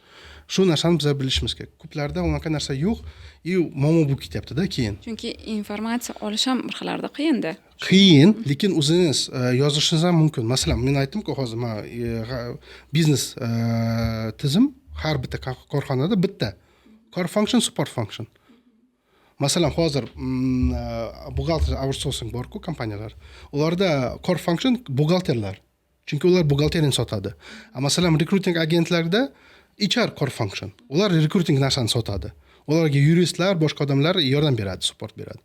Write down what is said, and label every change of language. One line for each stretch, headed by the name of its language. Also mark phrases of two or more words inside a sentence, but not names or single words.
Uzbek: Shu narsani bizlar bilishimiz kerak. Ko'plarda unaqa narsa yo'q, muammo bo'lib ketyapti-da keyin. Chunki informatsiya olish ham bir xillarda qiyin-da. Qiyin, lekin o'zingiz yozishingiz ham mumkin. Masalan, men aytdim-ku hozir biznes tizim har bitta korxonada bitta
English: core function, support function.
Uzbek: Masalan, hozir buxgalter outsourcing bor-ku kompaniyalar. Ularda
English: core function
Uzbek: buxgalterlar. Chunki ular buxgalteriyani sotadi. Masalan, recruiting agentlarida
English: HR core function.
Uzbek: Ular recruiting narsani sotadi. Ularga yuristlar, boshqa odamlar yordam beradi, support beradi.